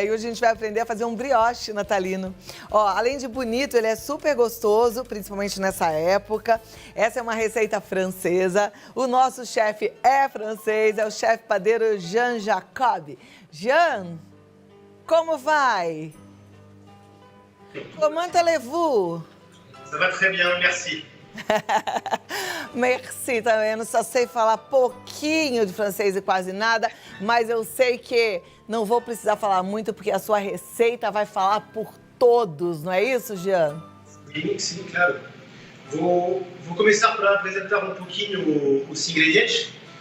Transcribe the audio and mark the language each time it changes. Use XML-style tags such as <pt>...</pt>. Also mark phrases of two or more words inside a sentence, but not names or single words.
<pt>E hoje a gente vai aprender a fazer um brioche natalino. Ó, além de bonito, ele é super gostoso, principalmente nessa época. Essa é uma receita francesa. O nosso chefe é francês, é o chefe padeiro Jean Jacob. Jean, como vai?</pt> <fr>Comment allez-vous? Ça va très bien, merci.</fr> <pt>Merci também, eu só sei falar pouquinho de francês e quase nada, mas eu sei que não vou precisar falar muito porque a sua receita vai falar por todos, não é isso, Jean? Sim, claro. Vou começar para apresentar um pouquinho os ingredientes.</pt>